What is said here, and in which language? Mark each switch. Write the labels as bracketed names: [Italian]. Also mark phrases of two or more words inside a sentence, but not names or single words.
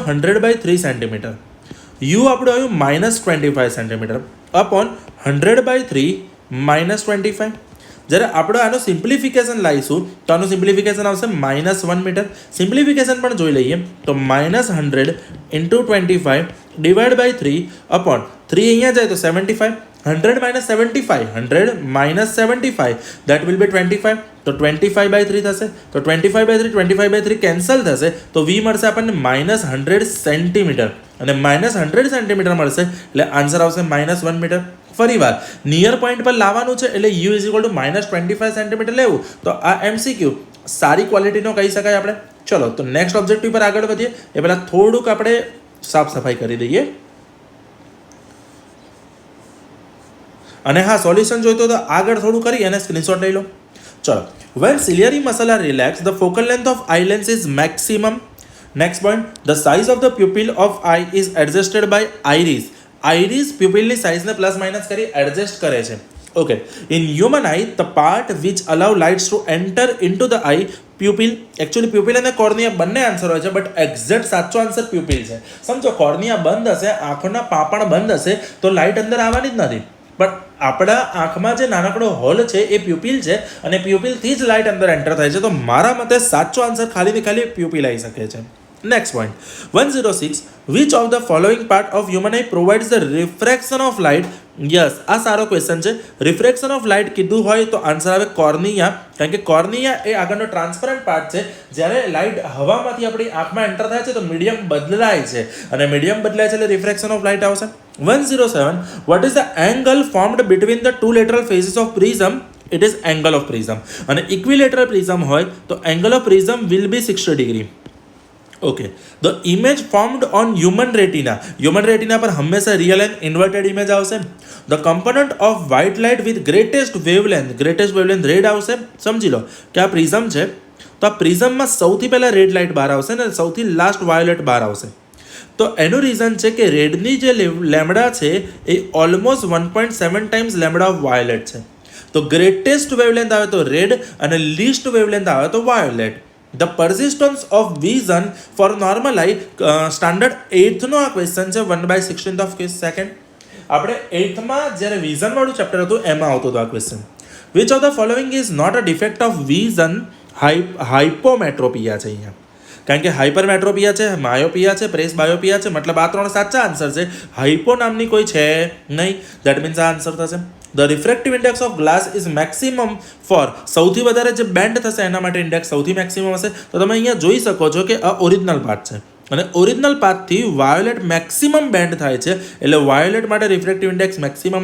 [Gujarati] 100/3 સેન્ટીમીટર u આપણું આવ્યું -25 સેન્ટીમીટર upon 100/3 -25 જ્યારે આપણે આનો સિમ્પ્લિફિકેશન લાવીશું તો આનું સિમ્પ્લિફિકેશન આવશે -1 મીટર સિમ્પ્લિફિકેશન પણ જોઈ લઈએ તો -100 × 25 / 3 upon 3 અહીંયા જાય તો 75 100 - 75 100 - 75 [English] that will [Gujarati] be 25 તો 25/3 થશે તો 25/3 કેન્સલ થશે તો v મળશે આપણને -100 સેન્ટીમીટર અને -100 સેન્ટીમીટર મળશે એટલે આન્સર આવશે -1 મીટર ફરીવાર [English] near point [Gujarati] પર લાવવાનું છે એટલે u = -25 સેન્ટીમીટર લેવું તો આ એમસીક્યુ સારી ક્વોલિટીનો કહી શકાય આપણે ચલો તો [English] next objective [Gujarati] પર આગળ વધીએ એ પહેલાં થોડુંક આપણે સાફ સફાઈ કરી દઈએ અને હા સોલ્યુશન જોઈતો તો આગળ થોડું કરી અને સ્ક્રીનશોટ લઈ લો ચલો [English] when ciliary muscle are relaxed the focal length of eye lens is maximum next point the size of the pupil of eye is adjusted by iris [Gujarati] પ્યુપિલની સાઇઝને પ્લસ માઇનસ કરી એડજસ્ટ કરે છે [English] okay in human eye the part which allow lights to enter into the eye pupil [Gujarati] એકચ્યુઅલી પ્યુપિલ અને કોર્નિયા બંને આન્સર હોય છે બટ એક્ઝેક્ટ સાચો આન્સર પ્યુપિલ છે સમજો કોર્નિયા બંધ હશે આંખોના પાપણ બંધ હશે તો લાઇટ અંદર આવવાની જ નથી બટ આપણા આંખમાં જે નાનકડો હોલ છે એ પ્યુપિલ છે અને પ્યુપિલથી જ લાઇટ અંદર એન્ટર થાય છે તો મારા મતે સાચો આન્સર ખાલી ને ખાલી પ્યુપિલ આવી શકે છે [English] next point [Gujarati] 106 [English] which of the following part of human eye provides the refraction of light [Gujarati] યસ આ સારો ક્વેશ્ચન છે [English] refraction of light [Gujarati] કીધું હોય તો આન્સર આવે કોર્નિયા કારણ કે કોર્નિયા એ આગળનો [English] transparent part [Gujarati] છે જ્યારે લાઇટ હવામાંથી આપણી આંખમાં એન્ટર થાય છે તો મીડિયમ બદલાય છે અને મીડિયમ બદલાય છે એટલે [English] refraction of light [Gujarati] આવશે [English] 107 what is the angle formed between the two lateral faces of prism it is angle of prism અને equilateral prism [Gujarati] હોય તો [English] angle of prism will be 60 degree okay the image formed on human retina [Gujarati] પર હંમેશા [English] real and inverted image આવશે the component of white light with greatest wavelength red [Gujarati] આવશે સમજી લો કે આ પ્રિઝમ છે તો આ પ્રિઝમમાં સૌથી પહેલાં [English] red light [Gujarati] બહાર આવશે ને સૌથી લાસ્ટ વાયોલેટ બહાર આવશે તો એનું રીઝન છે કે રેડની જે લેમડા છે એ ઓલમોસ્ટ 1.7 [English] times lambda of violet [Gujarati] છે તો [English] greatest wavelength [Gujarati] આવે તો રેડ અને [English] least wavelength [Gujarati] આવે તો વાયોલેટ [English] the persistence of vision for normal eye [Gujarati] સ્ટાન્ડર્ડ 8th નો આ ક્વેશ્ચન છે [English] 1/16 of second [Gujarati] આપણે 8th માં જ્યારે વિઝન વાળું ચેપ્ટર હતું એમાં આવતો હતો આ ક્વેશ્ચન [English] which of the following is not a defect of vision [Gujarati] હાઇપોમેટ્રોપિયા છે અહીંયા કારણ કે હાઇપરમેટ્રોપિયા છે માયોપિયા છે પ્રેસ બાયોપિયા છે મતલબ આ ત્રણ સાચા આન્સર છે હાઇપો નામની કોઈ છે નહીં [English] that means [Gujarati] આ આન્સર થશે [English] the refractive index of glass is maximum for [Gujarati] સૌથી વધારે જે બેન્ડ થશે એના માટે ઇન્ડેક્સ સૌથી મેક્સિમમ હશે તો તમે અહીંયા જોઈ શકો છો કે આ [English] original part [Gujarati] છે અને ઓરિજિનલ પાર્ટથી વાયોલેટ [English] maximum bend [Gujarati] થાય છે એટલે વાયોલેટ માટે [English] refractive index maximum